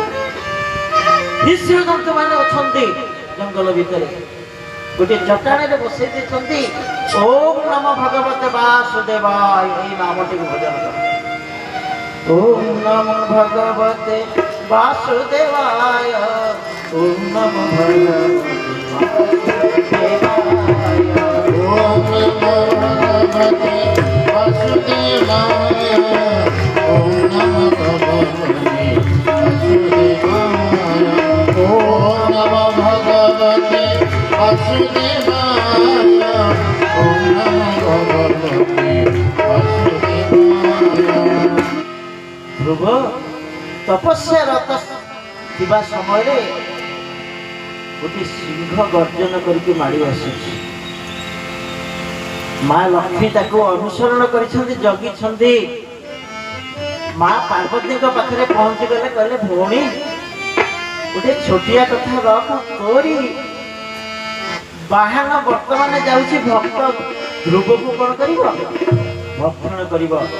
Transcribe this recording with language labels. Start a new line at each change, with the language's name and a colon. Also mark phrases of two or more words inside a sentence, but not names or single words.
Odia: ନିଶ୍ଚୟ ଜନ୍ତୁ ମାନେ ଅଛନ୍ତି ଜଙ୍ଗଲ ଭିତରେ, ଗୋଟିଏ ଚଟାଣରେ ବସେଇ ଦେଇଛନ୍ତି।
Sanskrit: ଓಂ ନମ ଭଗବତେ ବାସୁଦେବାୟ,
Odia: ଏଇ ନାମଟିକୁ ଭଜନ କର।
Sanskrit: ଓಂ ନମ ଭଗବତେ ବାସୁଦେବାୟ, ଓಂ ନମ ଭଗବତେ ବାସୁଦେବାୟ, ओम नमो भगवते वासुदेवाय, ओम नमो भगवते वासुदेवाय, ओम नमो भगवते वासुदेवाय, ओम नमो भगवते वासुदेवाय।
Odia: ଧ୍ରୁବ ତପସ୍ୟାରତ ଥିବା ସମୟରେ ଗୋଟିଏ ସିଂହ ଗର୍ଜନ କରିକି ମାଡ଼ି ଆସୁଛି। ମା ଲକ୍ଷ୍ମୀ ତାକୁ ଅନୁସରଣ କରିଛନ୍ତି, ଜଗିଛନ୍ତି। ମା ପାର୍ବତୀଙ୍କ ପାଖରେ ପହଞ୍ଚିଗଲେ, କହିଲେ ଭଉଣୀ ଗୋଟେ ଛୋଟିଆ କଥା ରଖ, ତୋରି ବାହନ ବର୍ତ୍ତମାନ ଯାଉଛି ଭକ୍ତ ଧ୍ରୁବକୁ କଣ କରିବ, ଭକ୍ଷଣ କରିବ।